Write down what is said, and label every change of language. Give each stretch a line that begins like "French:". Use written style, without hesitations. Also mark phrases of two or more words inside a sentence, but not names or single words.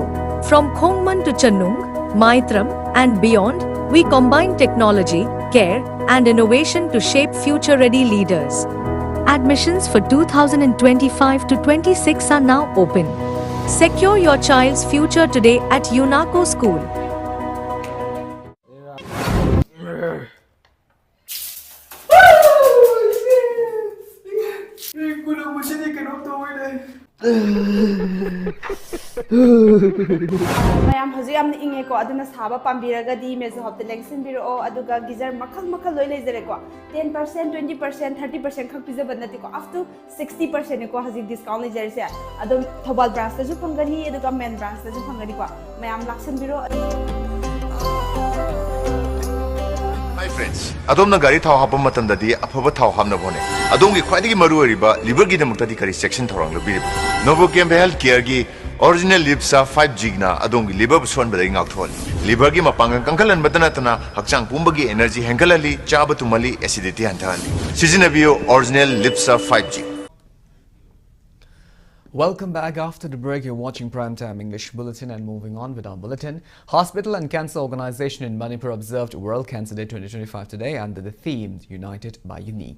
English: From Khongman to Channung, Maitram, and beyond, we combine technology, care, and innovation to shape future-ready leaders. Admissions for 2025 to 26 are now open. Secure your child's future today at UNACO School.
Manipuri: mayam hoji am inge ko aduna saba pambiraga di mezo hopte lengsin biro aduga gizar makal loi lejere ko 10% 20% 30% khak pizza banati ko
English: up to 60%
Manipuri: ko haji discount lejere se adum thobal branch ta ju phangani aduga
English: main branch
Manipuri: ta ju phangani ko mayam laksin biro.
English: Hi friends,
Manipuri: adom na gari thau hapam matam dadi aphaba thau hamna bone. Adom gi khwai gi maru riba liver gi damukta di kari section thorang lo biri. Novochem Health Care gi original Lipsa 5G na adom gi liver buson badai ngak thol. Liver gi mapangang kangkalan badana tana hakchang pumba gi energy hengalali chaba tumali acidity hantali. Seasonabio original Lipsa 5G.
English: Welcome back. After the break, you're watching Primetime English Bulletin, and moving on with our bulletin. Hospital and Cancer Organization in Manipur observed World Cancer Day 2025 today under the theme United by Unique.